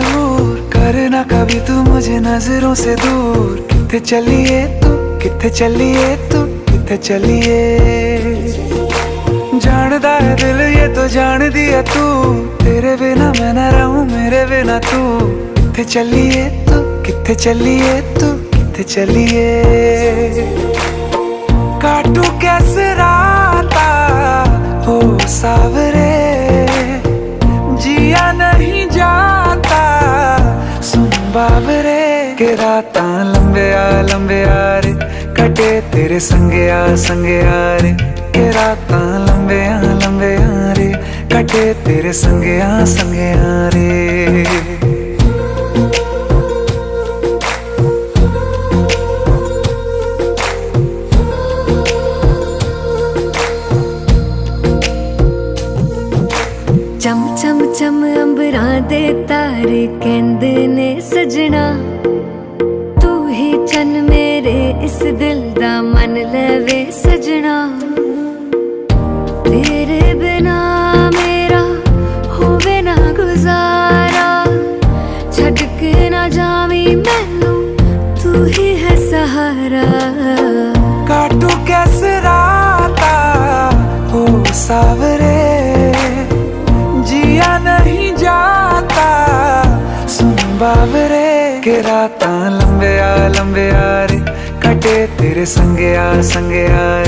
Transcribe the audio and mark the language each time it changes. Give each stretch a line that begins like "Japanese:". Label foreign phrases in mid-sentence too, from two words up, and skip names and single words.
Hindi: मशहूर, करना कभी तू मुझे नजरों से दूर।
Punjabi: ਕਿੱਥੇ ਚੱਲੀਏ ਤੂੰ, ਕਿੱਥੇ ਚੱਲੀਏ ਤੂੰ, ਕਿੱਥੇ ਚੱਲੀਏ।
Hindi: जानदा है दिल ये तो जान दिया तू, तेरे बिना मैं न रहूं मेरे बिना तू।
Punjabi: ਕਿੱਥੇ ਚੱਲੀਏ ਤੂੰ, ਕਿੱਥੇ ਚੱਲੀਏ ਤੂੰ, ਕਿੱਥੇ ਚੱਲੀਏ।
Hindi: काटू कैसे राता हो सावरे, जिया नहीं जाता सुन बाबरे।
Punjabi: ਕੇ ਰਾਤਾਂ ਲੰਬੇ ਆ ਰੇ, ਕਟੇ ਤੇਰੇ ਸੰਗੇ ਆ ਰੇ। ਕੇ ਰਾਤਾਂ ਲੰਬੇ ਆ ਰੇ, ਕਟੇ ਤੇਰੇ ਸੰਗੇ ਆ ਰੇ। ਚਮ ਚਮ ਚਮ ਅੰਬਰਾਂ ਦੇ ਤਾਰੇ ਕਹਿੰਦੇ ਨੇ ਸੱਜਣਾ, ਤੂੰ ਹੀ ਚੰਨ ਮੇਰੇ ਇਸ ਦਿਲ ਦਾ ਮੰਨ ਲਵੇ ਸੱਜਣਾ। ਤੇਰੇ ਬਿਨਾ ਮੇਰਾ ਹੋਵੇ ਨਾ ਗੁਜ਼ਾਰਾ, ਛੱਡ ਕੇ ਨਾ ਜਾਵੀਂ ਮੈਨੂੰ ਤੂੰ ਹੀ ਹੈ ਸਹਾਰਾ।
Hindi: काटू कैसे राता हो सावरे, जिया नहीं जाता सुन बाबरे।
Punjabi: ਕੇ ਰਾਤਾਂ ਲੰਬੇ ਆ ਰੇ, ਕਟੇ ਤੇਰੇ ਸੰਗੇ ਆ ਰੇ।